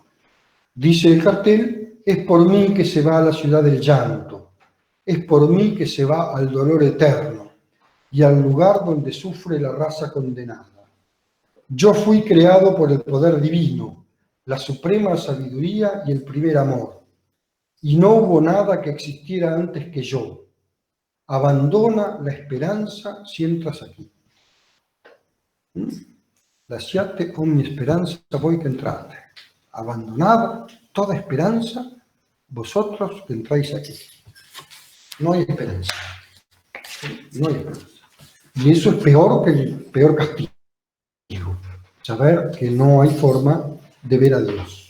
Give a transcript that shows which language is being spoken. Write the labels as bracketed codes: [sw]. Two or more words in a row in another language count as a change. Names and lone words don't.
[es] Dice el cartel: es por mí que se va a la ciudad del llanto, es por mí que se va al dolor eterno y al lugar donde sufre la raza condenada. Yo fui creado por el poder divino, la suprema sabiduría y el primer amor. Y no hubo nada que existiera antes que yo. Abandona la esperanza si entras aquí. [it] Lasciate ogni speranza voi che entrate. [es] Abandonad toda esperanza vosotros que entráis aquí. No hay esperanza. No hay esperanza. Y eso es peor que el peor castigo. Saber que no hay forma de ver a Dios.